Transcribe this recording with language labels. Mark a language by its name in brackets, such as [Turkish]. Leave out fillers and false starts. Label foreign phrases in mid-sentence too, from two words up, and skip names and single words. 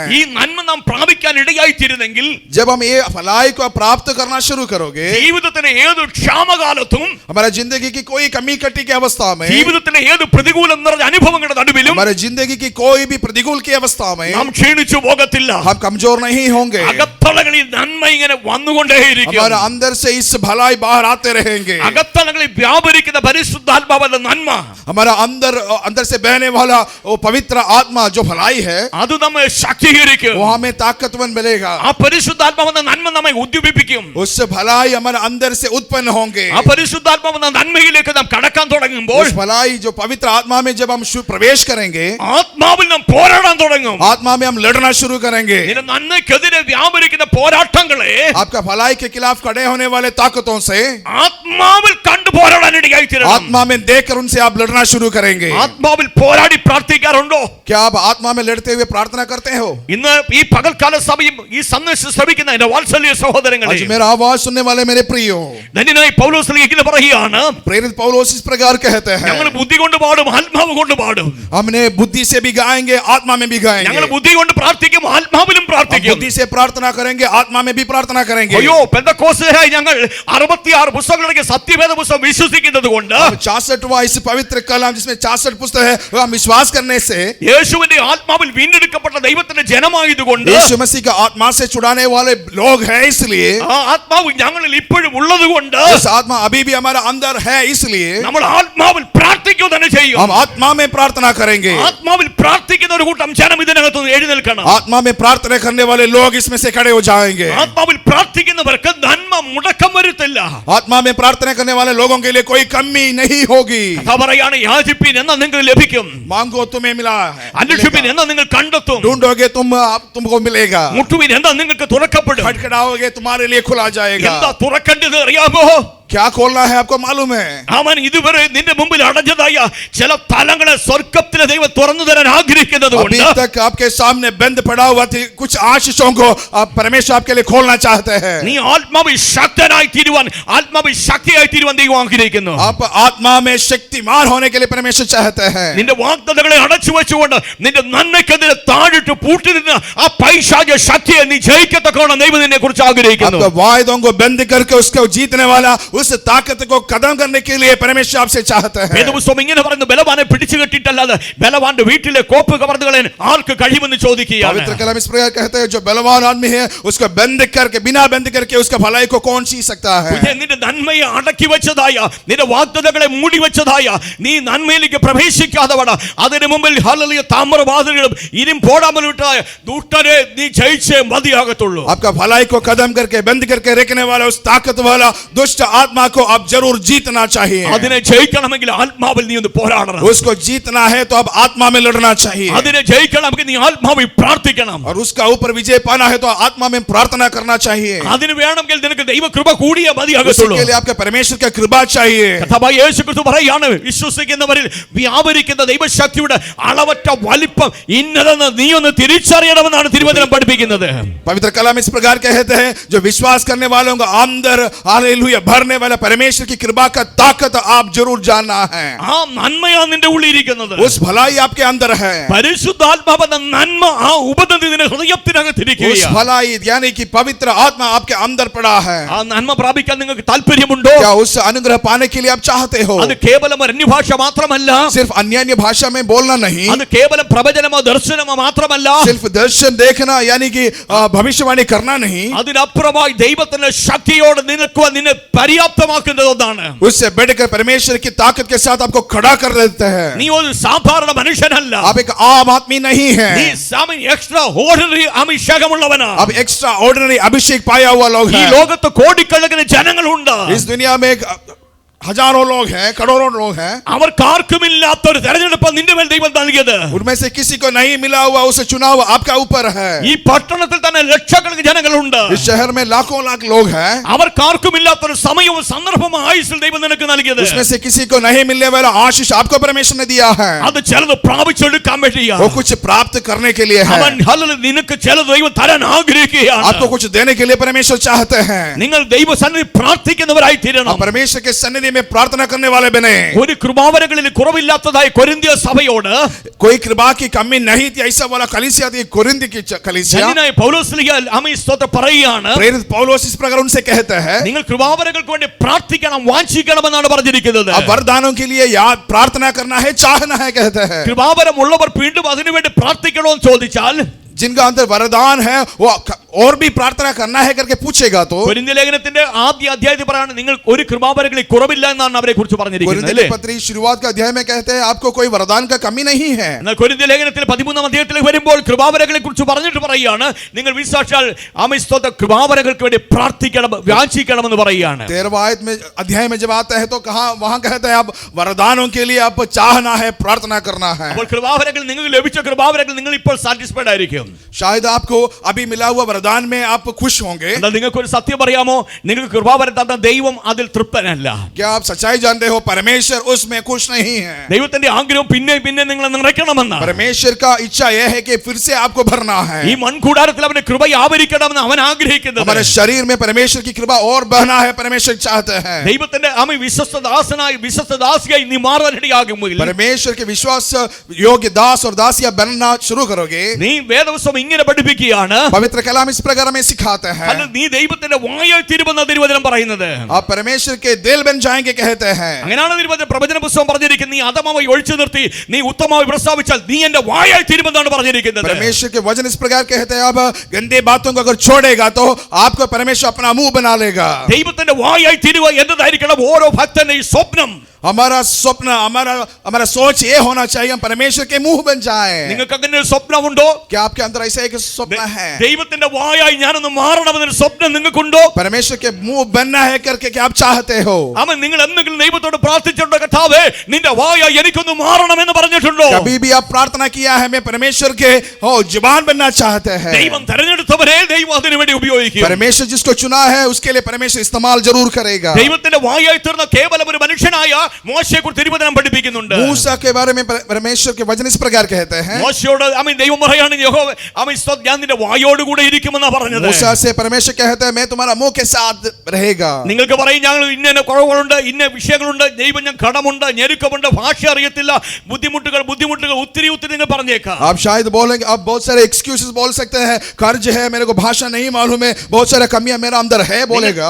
[Malayalam] ഈ നന്മ നാം പ്രാപിക്കാൻ ഇടയായിത്തീരുന്നെങ്കിൽ, [Hindi] जब हम ये भलाई को प्राप्त करना शुरू करोगे, [Malayalam] ജീവിതത്തിന്റെ ഏത് ക്ഷാമകാലത്തും [Hindi] हमारे जिंदगी की कोई कमी कटी की अवस्था में, [Malayalam] ജീവിതത്തിന്റെ ഏത് പ്രതികൂലം നിറഞ്ഞ അനുഭവങ്ങളുടെ നടുവിലും, [Hindi] हमारे जिंदगी की कोई भी प्रतिकूल की अवस्था में [Malayalam] നാം ക്ഷീണിച്ചു പോകത്തില്ല. [Hindi] हम कमजोर नहीं होंगे. [Malayalam] അകത്തളങ്ങളിൽ നന്മ ഇങ്ങനെ വന്നുകൊണ്ടേയിരിക്കും. [Hindi] हमारे अंदर से इस भलाई बाहर आते रहेंगे. [Malayalam] അകത്തളങ്ങളിൽ വ്യാപരിക്കുന്ന പരിശുദ്ധാത്മാവെന്ന നന്മ, [Hindi] हमारा अंदर से बहने वाला वो पवित्र आत्मा जो भलाई है, [Malayalam] അത് നമ്മെ ശക്തീകരിക്കും. [Hindi] वो हमें ताकतवर मिलेगा. [Malayalam] ആ പരിശുദ്ധാത്മാവെന്ന നന്മ നമ്മെ ഉദ്ദീപിക്കും. [Hindi] उससे भलाई हमारे अंदर से उत्पन्न होंगे. [Malayalam] ആ പരിശുദ്ധാത്മാവെന്ന നന്മയിലേക്ക് നാം കടക്കാൻ തുടങ്ങുമ്പോൾ, [Hindi] उस भलाई जो पवित्र आत्मा में जब हम प्रवेश करेंगे, [Malayalam] ആത്മാവിൽ നാം പോരാടാൻ തുടങ്ങും. [Hindi] आत्मा में हम लड़ना शुरू करेंगे. [Malayalam] നിന്റെ നന്മയ്ക്കെതിരെ വ്യാപരിക്കുന്ന പോരാട്ടങ്ങളെ [Hindi] आपका भलाई के खिलाफ खड़े होने वाले ताकतों से [Malayalam] ആത്മാവിൽ കണ്ടു പോരാടാൻ ഇടയായി തീരണം. [Hindi] आत्मा में देखकर उनसे आप लड़ना शुरू करेंगे. [Malayalam] ആത്മാവിൽ പോരാടി പ്രാർത്ഥിക്കാറുണ്ടോ? [Hindi] क्या आप आत्मा में लड़ते हुए प्रार्थना करते हो? [Malayalam] ഇന്ന് ഈ പകൽക്കാല സമയം ഈ സന്ദേശം ശ്രവിക്കുന്ന എന്റെ വാത്സല്യ സഹോദരങ്ങളെ, [Hindi] आज मेरा आवाज सुनने वाले मेरे प्रियो, [Malayalam] ധന്യനായ പൗലോസ് ഇങ്ങനെ പറയുകയാണ്, [Hindi] प्रेरित पौलुस इस प्रकार कहते हैं, [Malayalam] ഞങ്ങൾ ബുദ്ധി കൊണ്ട് പാടും, ആത്മാവ് കൊണ്ട് പാടും. [Hindi] हमने बुद्धि से भी गाएंगे, आत्मा में भी गाएंगे. [Malayalam] ഞങ്ങൾ ബുദ്ധി കൊണ്ട് പ്രാർത്ഥിക്കും, ആത്മാവിലും [Hindi] हम [Malayalam] പ്രാർത്ഥിക്കും. [Hindi] बुद्धि से प्रार्थना करेंगे, आत्मा में भी प्रार्थना करेंगे. [Malayalam] അയ്യോ, പെന്തക്കോസ്തുകാരായി ഞങ്ങൾ 66 പുസ്തകങ്ങളുടെ സത്യവേദ പുസ്തകം വിശ്വസിക്കുന്നത് കൊണ്ട് [Hindi] 64वां इस पवित्र कलाम जिसमें 64 पुस्तक है, वो हम विश्वास करने से [Malayalam] യേശുവിന്റെ ആത്മാവിൽ വീണ്ടെടുക്കപ്പെട്ട ദൈവത്തിന്റെ ജനമായതുകൊണ്ട്, [Hindi] यीशु मसीह का आत्मा से छुड़ाने वाले लोग हैं, इसलिए [Malayalam] ആ ആത്മാവ് ഞങ്ങളിൽ ഇപ്പോഴും ഉള്ളതുകൊണ്ട് [Hindi] इस आत्मा अभी भी हमारा अंदर है, इसलिए [Malayalam] നമ്മൾ ആത്മാവിൽ പ്രാർത്ഥിക്കുക തന്നെ ചെയ്യും. [Hindi] हम आत्मा में प्रार्थना करेंगे. [Malayalam] ആത്മാവിൽ പ്രാർത്ഥിക്കുന്ന ഒരു കൂട്ടം ജനം ഇതിനകത്ത് എഴുന്നേൽക്കണം. [Hindi] आत्मा में प्रार्थना करने वाले लोग इसमें से खड़े हो जाएंगे. [Malayalam] ആത്മാവിൽ പ്രാർത്ഥിക്കുന്നവർക്ക് നന്മ മുടക്കം വരുത്തില്ല. [Hindi] आत्मा में प्रार्थना करने वाले लोगों के लिए कोई कमी नहीं होगी. [Malayalam] കഥ പറയാണ്, യാചിപ്പിൻ എന്നാൽ നിങ്ങൾക്ക് ലഭിക്കും, [Hindi] मांगो तुम्हें मिला है, [Malayalam] അന്വേഷിപ്പിൻ എന്നാൽ നിങ്ങൾ കണ്ടെത്തും, [Hindi] ढूंढोगे तुमको मिलेगा, [Malayalam] മുട്ടുവിൻ എന്നാൽ നിങ്ങൾക്ക് തുറക്കപ്പെടും. [Hindi] खटखटाओगे तुम्हारे लिए खुला जाएगा. [Malayalam] എന്താ തുറക്കേണ്ടത് അറിയാമോ? [Hindi] क्या खोलना है आपको मालूम है? [Malayalam] അവൻ ഇതുവരെ നിന്റെ മുമ്പിൽ അടഞ്ഞതായ ചില തലങ്ങളെ സ്വർഗ്ഗത്തിലെ ദൈവം തുറന്നു തരാൻ ആഗ്രഹിക്കുന്നത് [Hindi] अभी [Malayalam] കൊണ്ട് [Hindi] तक आपके सामने बंद पड़ा हुआ थी कुछ आशीषों को आप परमेश्वर आपके लिए खोलना चाहते हैं. [Malayalam] നീ ആത്മാവിൽ ശക്തനായി തീരുവാൻ, ആത്മാവിൽ ശക്തിയായി തീരുവാൻ ദൈവം ആഗ്രഹിക്കുന്നു. [Hindi] आप आत्मा में शक्तिमान होने के लिए परमेश्वर चाहते हैं. [Malayalam] നിന്റെ വാഗ്ദത്തങ്ങളെ അടച്ചു വെച്ചുകൊണ്ട് നിന്റെ നന്മയ്ക്കെതിരെ താഴിട്ട് പൂട്ടി നിന്ന് ആ പൈശാച ശക്തിയെ നീ ജയിക്കത്തക്കോണം ദൈവം നിന്നെ കുറിച്ച് ആഗ്രഹിക്കുന്നു. [Hindi] आपके वायदों को बंद करके उसको जीतने वाला उस ताकत को कदम करने के लिए परमेश्वर आपसे चाहते हैं. [Malayalam] വേദപുസ്തകം ഇങ്ങനെ പറയുന്നു, ബലവാനെ പിടിച്ചു കെട്ടിട്ടല്ലാതെ ബലവാന്റെ വീട്ടിലെ കോപ്പ് കവർന്നു കളയാൻ ആർക്ക് കഴിയുമെന്ന് ചോദിക്കുകയാണ്. [Hindi] पवित्र कलाम इस प्रकार कहते हैं, जो बलवान आदमी है उसको बंद करके, बिना बंद करके उसका भलाई को कौन सी सकता है? [Malayalam] നിന്റെ നന്മയെ അടക്കി വെച്ചതായ, നിന്റെ വാഗ്ദത്തങ്ങളെ മൂടി വെച്ചതായ, നീ നന്മയിലേക്ക് പ്രവേശിക്കാതെ അതിനു മുമ്പിൽ ഹല്ലേലൂയ താമ്രവാതിലുകളും ഇരും പോടാമലും ഇട്ടായ ദുഷ്ടനെ നീ ജയിച്ചേ മതിയാകത്തുള്ളൂ. [Hindi] आपका भलाई को कदम करके बंद करके रखने वाला उस ताकत वाला दुष्ट आत्मा को आप जरूर जीतना चाहिए. [Malayalam] അതിനെ ജയിക്കണമെങ്കിൽ ആത്മാവിൽ നീ ഒന്ന് പോരാടണം. [Hindi] उसको जीतना है तो अब आत्मा में लड़ना चाहिए. [Malayalam] അതിനെ ജയിക്കണമെങ്കിൽ നീ ആത്മാവിൽ പ്രാർത്ഥിക്കണം. [Hindi] और उसका ऊपर विजय पाना है तो आत्मा में प्रार्थना करना चाहिए. [Malayalam] അതിന് വേണമെങ്കിൽ നിനക്ക് ദൈവകൃപ കൂടിയേ [Hindi] उसके [Malayalam] മതിയാകത്തുള്ളൂ. [Hindi] लिए आपके परमेश्वर का कृपा चाहिए. [Malayalam] കർത്താവായ യേശുക്രിസ്തു പറയാണ്, വിശ്വസിക്കുന്നവരിൽ വ്യാപരിക്കുന്ന ദൈവശക്തിയുടെ അളവറ്റ വലിപ്പം ഇന്നതെന്ന് നീ ഒന്ന് തിരിച്ചറിയണമെന്നാണ് തിരുവചനം പഠിപ്പിക്കുന്നത്. [Hindi] पवित्र कलाम इस प्रकार कहते हैं, जो विश्वास करने वालों को अंदर हालेलुया भरने वाला परमेश्वर की कृपा का ताकत आप जरूर जानना है. [Malayalam] ആ നന്മയാണ് നിന്റെ ഉള്ളിൽ ഇരിക്കുന്നത്. [Hindi] उस भलाई आपके अंदर है. [Malayalam] പരിശുദ്ധാത്മാവെന്ന നന്മ ആ ഉപദതി നിന്റെ [Hindi] उस [Malayalam] ഹൃദയത്തിനകത്തിരിക്കുകയാണ്. [Hindi] भलाई यानी कि पवित्र आत्मा आपके अंदर पड़ा है. [Malayalam] ആ നന്മ പ്രാപിക്കാൻ നിങ്ങൾക്ക് താല്പര്യമുണ്ടോ? [Hindi] क्या उस अनुग्रह पाने के लिए आप चाहते हो? [Malayalam] അത് കേവലം ഒരു അന്യഭാഷ മാത്രമല്ല, [Hindi] सिर्फ अन्य भाषा में बोलना नहीं, [Malayalam] അത് കേവലം പ്രവചനമോ ദർശനമോ മാത്രമല്ല, [Hindi] सिर्फ दर्शन देखना यानी कि भविष्यवाणी करना नहीं, [Malayalam] അതിനപ്പുറമായി ദൈവത്തിന്റെ ശക്തിയോട് നിൽക്കുവാൻ നിന്നെ പര്യാപ്തമാക്കുന്നത് ഒന്നാണ്. [Hindi] उससे बढ़कर परमेश्वर की ताकत के साथ आपको खड़ा कर देते हैं. [Malayalam] നീ ഒരു സാധാരണ മനുഷ്യനല്ല, [Hindi] आप एक आम आदमी नहीं है. [Malayalam] നീ [English] extra ordinary [Malayalam] അഭിഷേകമുള്ളവനാ. [Hindi] आप [English] extra ordinary [Hindi] अभिषेक पाया हुआ लोग [Malayalam] ഈ [Hindi] हैं. [Malayalam] ലോകത്ത് കോടിക്കണക്കിന് ജനങ്ങളുണ്ട്. [Hindi] इस दुनिया में हजारों लोग हैं, करोड़ों लोग हैं. [Malayalam] അവർക്കാർക്കുമില്ലാത്ത ഒരു തെരഞ്ഞെടുപ്പ് നിന്റെ മേൽ ദൈവം നൽകിയത്. [Hindi] उनमें से किसी को नहीं मिला हुआ उसे चुनाव आपका ऊपर है. [Malayalam] ഈ പട്ടണത്തിൽ തന്നെ ലക്ഷക്കണക്കിന് ജനങ്ങളുണ്ട്. [Hindi] इस शहर में लाखों लाख लोग हैं. [Malayalam] അവർക്കാർക്കുമില്ലാത്ത ഒരു സമയവും സന്ദർഭവും ആയുസ്സിൽ ദൈവം നിനക്ക് നൽകിയത്. [Hindi] उसमें से किसी को नहीं मिलने वाला आशीष आपको परमेश्वर ने दिया है. [Malayalam] അത് ചിലത് പ്രാപിച്ചെടുക്കാൻ വേണ്ടിയാ. [Hindi] वो कुछ प्राप्त करने के लिए है. [Malayalam] അവൻ ഹല്ലേലൂയ നിനക്ക് ചിലത് ദൈവം തരാൻ ആഗ്രഹിക്കുകയാണ്. [Hindi] आपको कुछ देने के लिए परमेश्वर चाहते हैं. [Malayalam] നിങ്ങൾ ദൈവസന്നിധി പ്രാർത്ഥിക്കുന്നവരായി തീരണം. [Hindi] आप परमेश्वर के सन्निधि में प्रार्थना करने वाले बने. [Malayalam] ഒരു കൃപാവരങ്ങളിൽ കുറവില്ലാത്തതായ കൊരിന്ത്യ സഭയോട് [Hindi] कोई कृपा की कमी नहीं थी, ऐसा वाला कलीसिया थी, कोरिन्थ की कलीसिया. [Malayalam] ധന്യനായ പൗലോസ് ശ്ലീഹ ആമേൻ സ്തോത്രം പറയുകയാണ്, [Hindi] प्रेरित पौलुस इस प्रकार उनसे कहते हैं, [Malayalam] നിങ്ങൾ കൃപാവരങ്ങൾക്ക് വേണ്ടി പ്രാർത്ഥിക്കണം, വാഞ്ചിക്കണമെന്നാണ് പറഞ്ഞിരിക്കുന്നത്. [Hindi] अब वरदानों के लिए याद प्रार्थना करना है, चाहना है कहते हैं. [Malayalam] കൃപാവരം ഉള്ളവർ വീണ്ടും അതിനുവേണ്ടി പ്രാർത്ഥിക്കണമെന്ന് ചോദിച്ചാൽ, [Hindi] जिनका अंदर वरदान है वो और भी प्रार्थना करना है करके पूछेगा तो [Malayalam] കൊരിന്ത്യ ലേഖനത്തിന്റെ ആദ്യ അധ്യായത്തിൽ പറയാണ്, നിങ്ങൾ ഒരു കൃപാവരങ്ങളിൽ കുറവില്ല എന്നാണ് അവരെ കുറിച്ച് പറഞ്ഞിരിക്കുന്നത്. [Hindi] कोरिन्थ की पत्री शुरुआत का अध्याय में कहते हैं आपको कोई वरदान का कमी नहीं है. [Malayalam] എന്നാൽ കൊരിന്ത്യ ലേഖനത്തിൽ 13-ാം അധ്യായത്തിലേക്ക് വരുമ്പോൾ കൃപാവരങ്ങളെ കുറിച്ച് പറഞ്ഞിട്ട് പറയുകയാണ്, നിങ്ങൾ വിശ്വാസാൽ ആമേൻ സ്തോത്രം കൃപാവരങ്ങൾക്ക് വേണ്ടി പ്രാർത്ഥിക്കണം, യാചിക്കണമെന്ന് പറയുകയാണ്. [Hindi] 13वां आयत में अध्याय में जब आता है तो कहां वहां कहते हैं आप वरदानों के लिए आप चाहना है, प्रार्थना करना है. [Malayalam] അപ്പോൾ കൃപാവരങ്ങൾ നിങ്ങൾക്ക് ലഭിച്ച കൃപാവരങ്ങൾ നിങ്ങൾ ഇപ്പോൾ സാറ്റിസ്ഫൈഡ് ആയിരിക്കും. [Hindi] शायद आपको अभी मिला हुआ वरदान में आप खुश होंगे? [Malayalam] എന്നാൽ നിങ്ങൾക്ക് ഒരു സത്യം അറിയാമോ? നിങ്ങൾക്ക് കൃപാവരം തന്ന ദൈവം അതിൽ തൃപ്തനല്ല. [Hindi] क्या आप सच्चाई जानते हो? परमेश्वर उसमें खुश नहीं है. [Malayalam] ദൈവത്തിന്റെ ആഗ്രഹം പിന്നെ പിന്നെ നിങ്ങളെ നിറയ്ക്കണമെന്ന്. [Hindi] परमेश्वर का इच्छा यह है कि फिर से आपको भरना है. [Malayalam] ഈ മൺകൂടാരത്തിൽ അവന്റെ കൃപ ആവരിക്കണമെന്ന് അവൻ ആഗ്രഹിക്കുന്നത്. [Hindi] हमारे शरीर में परमेश्वर की कृपा और बहना है, परमेश्वर चाहते हैं. [Malayalam] ദൈവത്തിന്റെ ആമി വിശ്വസ്തദാസനായി വിശ്വസ്തദാസിയായി നീ മാറാനിടയാകുമെങ്കിൽ, [Hindi] परमेश्वर के विश्वास योग्य दास और दासिया बनना शुरू करोगे. [Malayalam] നീ വേദപുസ്തകം ഇങ്ങനെ പഠിപ്പിക്കുകയാണ്. [Hindi] पवित्र कलाम इस प्रकार में सिखाते हैं. [Malayalam] അല്ല, നീ ദൈവത്തിന്റെ വായാൽ തിരുമെന്ന തിരുവചനം പറയുന്നത്. [Hindi] आप परमेश्वर के दिल बन जाएंगे कहते हैं. [Malayalam] അങ്ങനെയാണ് തിരുവചനം പ്രവചന പുസ്തകം പറഞ്ഞിരിക്കുന്നത്. നീ അധമമായി ഒഴിച്ചു നിർത്തി നീ ഉത്തമമായി പ്രസ്താവിച്ചാൽ നീ എന്റെ വായാൽ തിരുമെന്നാണ് പറഞ്ഞിരിക്കുന്നത്. [Hindi] परमेश्वर के वचन इस प्रकार कहते हैं, अब गंदे बातों को अगर छोड़ेगा तो आपको परमेश्वर अपना मुंह बना लेगा. [Malayalam] ദൈവത്തിന്റെ വായാൽ തിരുവ എന്നതായിരിക്കണം ഓരോ ഭക്തന്റെയും സ്വപ്നം. [Hindi] हमारा स्वप्न, हमारा सोच ये होना चाहिए हम परमेश्वर के मुंह बन जाएं. [Malayalam] നിങ്ങൾക്ക് അങ്ങനെ ഒരു സ്വപ്നമുണ്ടോ? [Hindi] क्या आपके अंदर ऐसा एक स्वप्न है? [Malayalam] ദൈവത്തിന്റെ വായായി ഞാനൊന്ന് മാറണമെന്നൊരു സ്വപ്നം നിങ്ങൾക്കുണ്ടോ? [Hindi] परमेश्वर के मुंह बनना है करके क्या आप चाहते हो? [Malayalam] അവൻ നിങ്ങൾ എന്തെങ്കിലും ദൈവത്തോട് പ്രാർത്ഥിച്ചിട്ടുണ്ടോ? കർത്താവേ നിന്റെ വായായി എനിക്കൊന്ന് മാറണമെന്ന് പറഞ്ഞിട്ടുണ്ടോ? [Hindi] कभी भी आप प्रार्थना किया है मैं परमेश्वर के जुबान बनना चाहते हैं? [Malayalam] ദൈവം തെരഞ്ഞെടുത്തവരെ ദൈവം അതിനു വേണ്ടി ഉപയോഗിക്കും. [Hindi] परमेश्वर जिसको चुना है उसके लिए परमेश्वर इस्तेमाल जरूर करेगा. [Malayalam] ദൈവത്തിന്റെ വായായി തീർന്ന കേവലം ഒരു മനുഷ്യനായ മോശയെക്കുറിച്ച് തിരുവചനം പഠിപ്പിക്കുന്നുണ്ട്. [Hindi] मूसा के बारे में परमेश्वर के वचन इस प्रकार कहते हैं. [Malayalam] മോശയോട് ദൈവം പറയാണ്, യഹോവ ഞാൻ നിന്റെ വായോട് കൂടെ ഇരിക്കുമെന്നാ പറഞ്ഞത്. [Hindi] मूसा से परमेश्वर कहते हैं मैं तुम्हारा मुंह के साथ रहेगा. [Malayalam] നിങ്ങൾക്ക് പറയും ഞങ്ങൾ ഇന്ന കുറവുകളുണ്ട്, ഇന്ന വിഷയങ്ങളുണ്ട്, ദൈവം ഞാൻ കടമുണ്ട്, ഞെരുക്കമുണ്ട്, ഭാഷ അറിയത്തില്ല, ബുദ്ധിമുട്ടുകൾ ഒത്തിരി നിങ്ങൾ പറഞ്ഞേക്കാം. [Hindi] आप शायद बोलेंगे, आप बहुत सारे एक्सक्यूजेस बोल सकते हैं, कर्ज है, मेरे को भाषा नहीं मालूम है, बहुत सारे कमियां मेरा अंदर है बोलेगा.